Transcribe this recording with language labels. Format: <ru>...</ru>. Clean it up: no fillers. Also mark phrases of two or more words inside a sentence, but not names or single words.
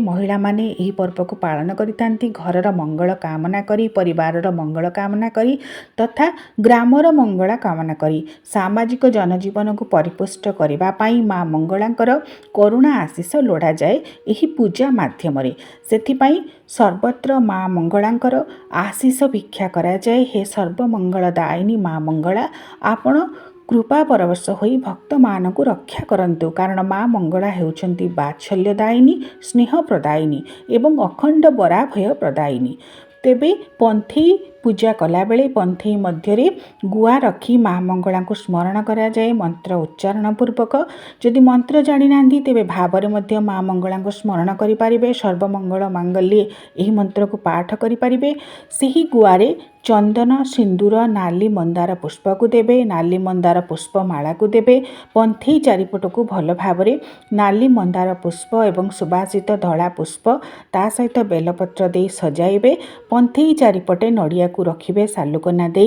<or>ମହିଳା ମାନେ ଏହି ପର୍ବ କୁ ପାଳନ ଘରର ମଙ୍ଗଳ କାମନା କରି ପରିବାରର ମଙ୍ଗଳ କାମନା କରି ତଥା ଗ୍ରାମର ମଙ୍ଗଳ କାମନା କରି ସାମାଜିକ ଜନଜୀବନ କୁ ପରିପୁଷ୍ଟ କରିବା ପାଇଁ ମାଁ ମଙ୍ଗଳାଙ୍କର କରୁଣା ଆଶିଷ ଲୋଡ଼ା ଯାଏ ଏହି ପୂଜା ମାଧ୍ୟମ ରେ। ସେଥିପାଇଁ ସର୍ବତ୍ର ମାଁ ମଙ୍ଗଳାଙ୍କର ଆଶିଷ ଭିକ୍ଷା କରା ଯାଏ। ହେ ସର୍ବମଙ୍ଗଳଦାୟିନୀ ମାଁ ମଙ୍ଗଳା ଆପଣ କୃପା ପରବଶ ହୋଇ ଭକ୍ତ ମାନଙ୍କୁ ରକ୍ଷା କରନ୍ତୁ କାରଣ ମାଁ ମଙ୍ଗଳା ହେଉଛନ୍ତି ବାତ୍ସଲ୍ୟଦାୟିନୀ ସ୍ନେହ ପ୍ରଦାୟିନୀ ଏବଂ ଅଖଣ୍ଡ ବରାଭୟ ପ୍ରଦାୟିନୀ। ତେବେ ପନ୍ଥେଇ ପୂଜା କଲା ବେଳେ ପନ୍ଥେଇ ମଧ୍ୟରେ ଗୁଆ ରଖି ମାଁ ମଙ୍ଗଳା କୁ ସ୍ମରଣ କରା ଯାଏ ମନ୍ତ୍ର ଉଚ୍ଚାରଣ ପୂର୍ବକ। ଯଦି ମନ୍ତ୍ର ଜାଣି ନାହାନ୍ତି ତେବେ ଭାବରେ ମଧ୍ୟ ମାଁ ମଙ୍ଗଳା କୁ ସ୍ମରଣ କରି ପାରିବେ।</or> <sa>सर्वमंगल मांगल्ये</sa> <or>ଏହି ମନ୍ତ୍ର କୁ ପାଠ କରି ପାରିବେ। ସେହି ଗୁଆରେ ଚନ୍ଦନ ସିନ୍ଦୁର ନାଲି ମନ୍ଦାର ପୁଷ୍ପକୁ ଦେବେ। ନାଲି ମନ୍ଦାର ପୁଷ୍ପ ମାଳାକୁ ଦେବେ। ପନ୍ଥେଇ ଚାରିପଟକୁ ଭଲ ଭାବରେ ନାଲି ମନ୍ଦାର ପୁଷ୍ପ ଏବଂ ସୁବାସିତ ଧଳା ପୁଷ୍ପ ତା ସହିତ ବେଲପତ୍ର ଦେଇ ସଜାଇବେ। ପନ୍ଥେଇ ଚାରିପଟେ ନଡ଼ିଆକୁ ରଖିବେ ସାଲୁକନା ଦେଇ।</or>